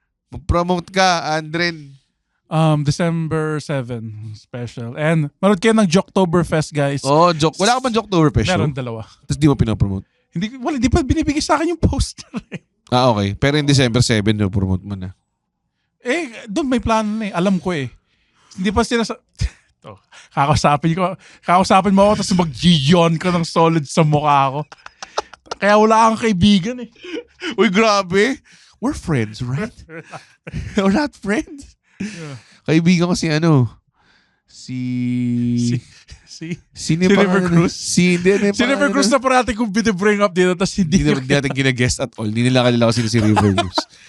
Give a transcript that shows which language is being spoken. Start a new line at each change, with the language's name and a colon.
Filipino: Mag-promote ka, Andren. December 7 special. And manood kayo ng Jocktoberfest, guys. Oh, joke. Wala ka bang Jocktoberfest show? Meron 2. Tapos di mo pinopromote? Hindi pa binibigay sa akin yung poster. Okay. Pero in December 7, promote mo na. Doon may plano na eh. Alam ko eh. Hindi pa sila Kakausapin mo ako tapos mag-giyon ka ng solid sa mukha ko. Kaya wala kang kaibigan eh. Uy, grabe.
English: We're friends, right? We're not friends. Yeah.
Filipino: Kaibigan ko si Si River Cruz. Si River Cruz na parati kong bring up dito tapos hindi Hindi natin gina-guest at all. Hindi nila kalala kung sino si River Cruz.